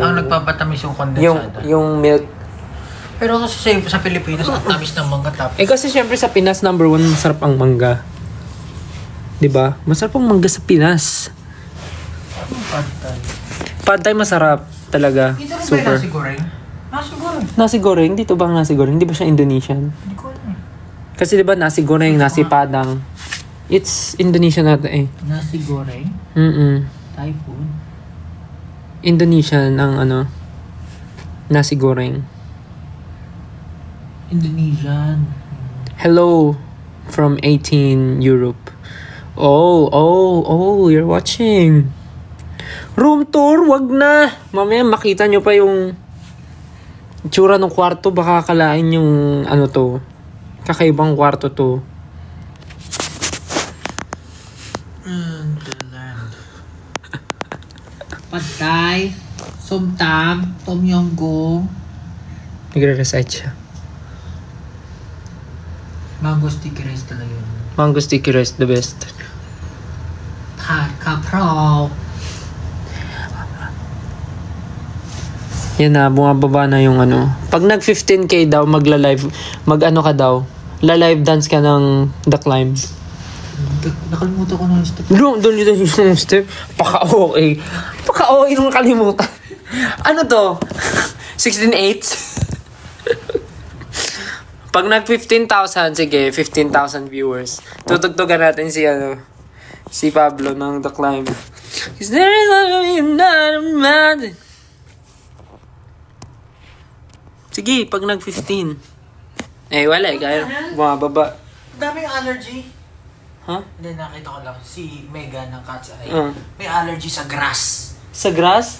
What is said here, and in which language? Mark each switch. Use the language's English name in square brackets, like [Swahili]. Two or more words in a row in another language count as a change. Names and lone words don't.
[Filipino] Ang nagpapatamis yung kondensada. Yung milk. Pero kasi sa Pilipinas, ang tamis ng mangga tapos. Kasi syempre sa Pinas, number 1, masarap ang mangga. Diba? Masarap ang mangga sa Pinas. Pad Thai. Pad Thai masarap talaga. Dito rin ba super. nasi goreng? Nasi goreng. Nasi goreng? Dito bang nasi goreng? Hindi ba siya Indonesian? Hindi ko alam eh. Kasi diba nasi goreng, nasi padang. [English] It's Indonesian [Filipino] natin eh. Nasi goreng? [English] Thai food? [Filipino] Indonesian ang nasi goreng. Indonesian. [English] Hello from 18 Europe. Oh, you're watching. Room tour, [Filipino] wag na. Mamaya makita nyo pa yung itsura ng kwarto. Baka akalain yung to. Kakaibang kwarto to. Pad Thai, Som Tam, Tom Yum Goong. Nagre-recite siya. Mango sticky rice talaga yun. [English] Mango sticky rice, the best. [Filipino] Thai Kapraw. Yan na, bumababa na yung Pag nag 15k daw, magla-live, ka daw. La-live dance ka ng The Climb. Nakalimutan ko na yung step. Doon yung step. Paka-okay. Paka-okay nung nakalimutan. Ano to? 16/8? Pag nag 15,000, sige, 15,000 viewers. Tutugtugan natin si Pablo ng The Climb. [English] Is there another man? [Filipino] Sige, pag nag 15. Wala kaya bumababa. Daming allergy. Ha? Hindi, nakita ko lang. Si Megan ng Cat's Eye. May allergy sa grass. Sa grass?